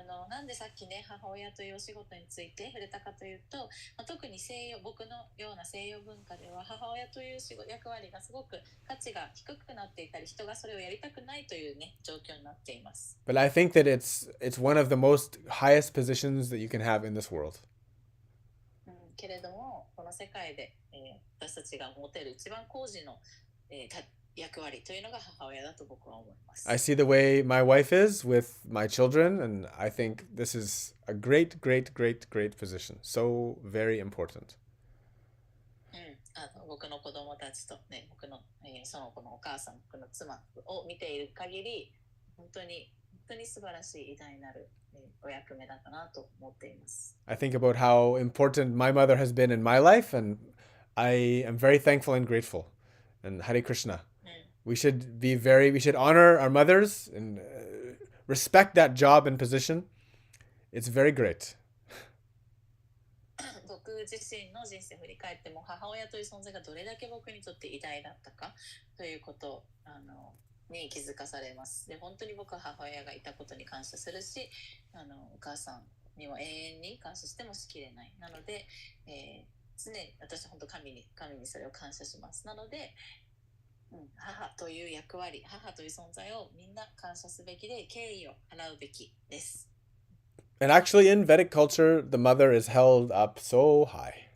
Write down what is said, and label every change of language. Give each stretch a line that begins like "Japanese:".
Japanese: なんでさっきね母親というお仕事について触れたかというと、特に僕のような西洋文化では母親という役割がすごく価値が低くなっていたり人がそれをやりたくないというね状況になっています。
English: But I think that it's one of the most highest positions that you can have in this world.
Japanese: けれどもこの世界で、私たちが持てる一番高次の、役割というのが母親だと僕は思います。
English: I see the way my wife is with my children, and I think this is a great, great, great, great position. So very important.
Japanese: 僕の子供たちとね、僕の、その子のお母さん、僕の妻を見ている限り、本当に素晴らしい偉大なる、お役目だったなと思っています。
English: I think about how important my mother has been in my life, and I am very thankful and grateful. And Hare Krishna. We should honor our mothers and respect that job and position. It's very great.
Japanese: 僕自身の人生を振り返っても母親という存在がどれだけ僕にとって偉大だったかということに気づかされます。で、本当に僕は母親がいたことに感謝するし、お母さんには永遠に感謝してもしきれない。なので、常に私は本当神にそれを感謝します。なので、母という役割、母という存在をみんな感謝すべきで敬意を払うべきです。
English: And actually, in Vedic culture, the mother is held up so high.